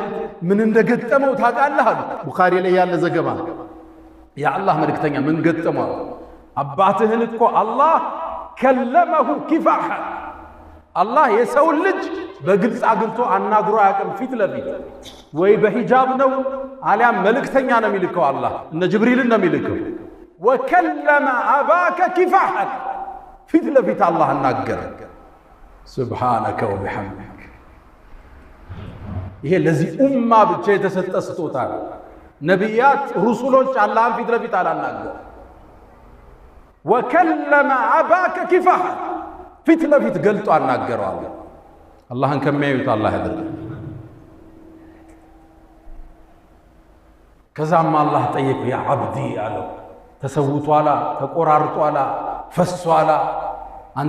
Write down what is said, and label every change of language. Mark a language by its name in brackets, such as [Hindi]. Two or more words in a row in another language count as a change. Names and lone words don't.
[Amharic] ምን እንደገጠመው ታውቃለህ አሉ ቡኻሪ ላይ ያለ ዘገባ ያ አላህ መልእክተኛ ምን ገጠመው አባትህን እኮ አላህ [Arabic] كلمه كفاحا [Amharic] አላህ የሰው ልጅ በግልጽ አግልቶ አናግሮ ያቀም ፊት ለፊት ወይ በሂጃብ ነው አሊያም መልእክተኛ ነው የሚልከው አላህ እነ ጅብሪልን ነው የሚልከው [Arabic] وكلم أباك كفاحا [Amharic] ፊት ለፊት አላህ አናገረ [Arabic] سبحانك وبحمدك [Amharic] ይሄ ለዚህ ኡማ ብቻ የተሰጠ ስጦታ ነው ነብያት ሩሱሎች አላህን ፊት ለፊት አላናገሩ [Arabic] وكلم أباك كفاحا [Amharic] ፊት ለፊት ገልጦ አናገረው አላህን ከሚያዩት አላህ ያድርግ ከዛም አላህ ጠየቀ [Arabic] يا عبدي [Amharic] አለው ተሰውቷላ ተቆራርጧላ ፈሷላ አንተ